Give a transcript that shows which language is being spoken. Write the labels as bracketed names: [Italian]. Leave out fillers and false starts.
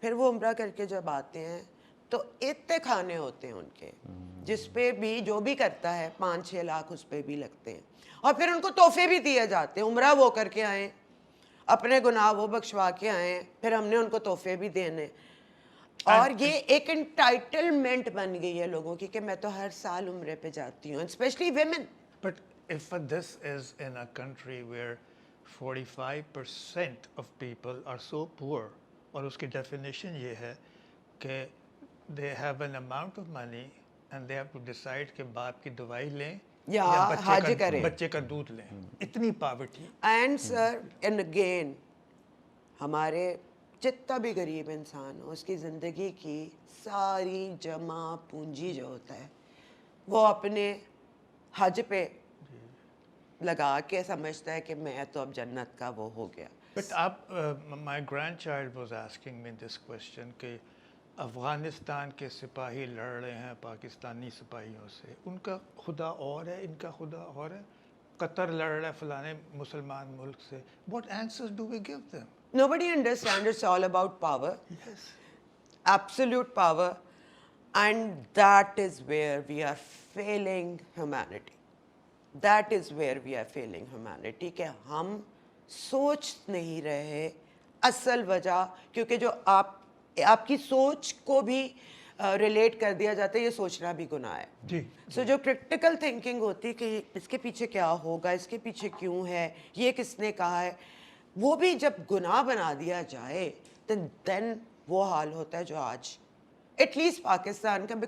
[Urdu] پھر وہ عمرہ کر کے جب آتے ہیں تو اتنے کھانے ہوتے ہیں ان کے, جس پہ بھی جو بھی کرتا ہے 5-6 لاکھ اس پہ بھی لگتے ہیں. اور پھر ان کو تحفے بھی دیے جاتے ہیں, عمرہ وہ کر کے آئیں, اپنے گناہ وہ بخشوا کے آئیں, پھر ہم نے ان کو تحفے بھی دینے. اور یہ ایک انٹائٹلمنٹ بن گئی ہے لوگوں کی کہ میں تو ہر سال عمرے پہ جاتی ہوں, [English] Especially women. But if this is in a country where 45% of people are so poor, [Urdu] اور اس کی ڈیفینیشن یہ ہے کہ [English] they have an amount of money and they have to decide [Urdu] کہ باپ کی دوائی لیں یا حج کریں, بچے کا دودھ لیں, اتنی poverty. [English] and sir and again [Urdu] ہمارے جتنا بھی غریب انسان ہو, اس کی زندگی کی ساری جمع پونجی جو ہوتا ہے وہ اپنے حج پہ لگا کے سمجھتا ہے کہ میں تو اب جنت کا وہ ہو گیا. [English] but آپ my grandchild was asking me this question [Urdu] کہ افغانستان کے سپاہی لڑ رہے ہیں پاکستانی سپاہیوں سے, ان کا خدا اور ہے, ان کا خدا اور ہے. قطر لڑ رہا ہے فلانے مسلمان ملک سے. [English] What answers do we give them? Nobody understands. It's all about power. Yes. Absolute power. And that is where we are failing humanity. That is where we are failing humanity. [Urdu] کہ ہم سوچ نہیں رہے اصل وجہ, کیونکہ جو آپ کی سوچ کو بھی ریلیٹ کر دیا جاتا ہے, یہ سوچنا بھی گناہ ہے. جی. سو جو کرٹیکل تھنکنگ ہوتی ہے کہ اس کے پیچھے کیا ہوگا, اس کے پیچھے کیوں ہے, یہ کس نے کہا ہے, وہ بھی جب گناہ بنا دیا جائے دین وہ حال ہوتا ہے جو آج [English] at least [Urdu] پاکستان کا.